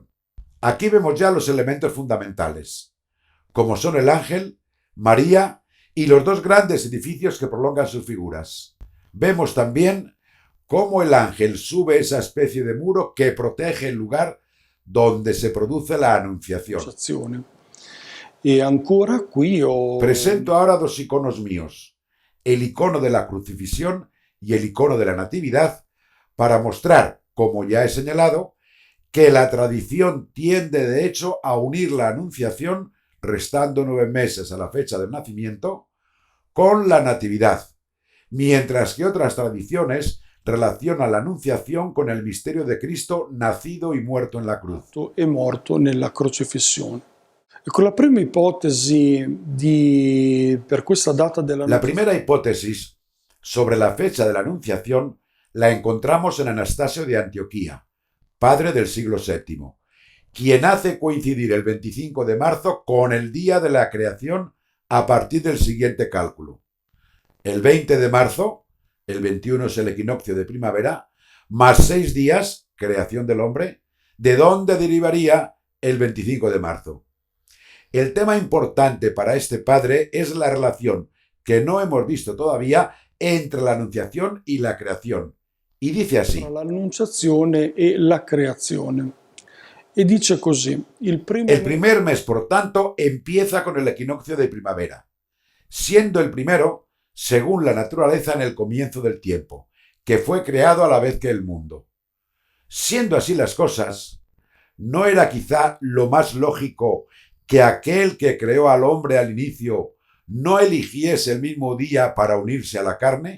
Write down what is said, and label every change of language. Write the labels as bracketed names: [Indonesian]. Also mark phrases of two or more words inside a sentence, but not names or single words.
[Spanish] Aquí vemos ya los elementos fundamentales, como son el ángel, María y los dos grandes edificios que prolongan sus figuras. Vemos también cómo el ángel sube esa especie de muro que protege el lugar donde se produce la anunciación. [Italian] E ancora qui ho... [Spanish] Presento ahora dos iconos míos, el icono de la crucifixión y el icono de la natividad, para mostrar, como ya he señalado, que la tradición tiende de hecho a unir la anunciación, restando 9 meses a la fecha del nacimiento, con la natividad, mientras que otras tradiciones relacionan la anunciación con el misterio de Cristo nacido y muerto en la cruz. [Italian] E morto nella crocifissione. Ecco, la prima ipotesi per questa data della [Spanish] La primera hipótesis sobre la fecha de la anunciación la encontramos en Anastasio de Antioquía, padre del siglo VII, quien hace coincidir el 25 de marzo con el día de la creación a partir del siguiente cálculo. El 20 de marzo, el 21 es el equinoccio de primavera, más 6 días, creación del hombre, de donde derivaría el 25 de marzo. El tema importante para este padre es la relación, que no hemos visto todavía, entre la anunciación y la creación. Y dice así: [Italian] l'annunciazione e la creazione. E dice così: [Spanish] el primer mes, por tanto, empieza con el equinoccio de primavera, siendo el primero, según la naturaleza, en el comienzo del tiempo, que fue creado a la vez que el mundo. Siendo así las cosas, ¿no era quizá lo más lógico que aquel que creó al hombre al inicio no eligiese el mismo día para unirse a la carne?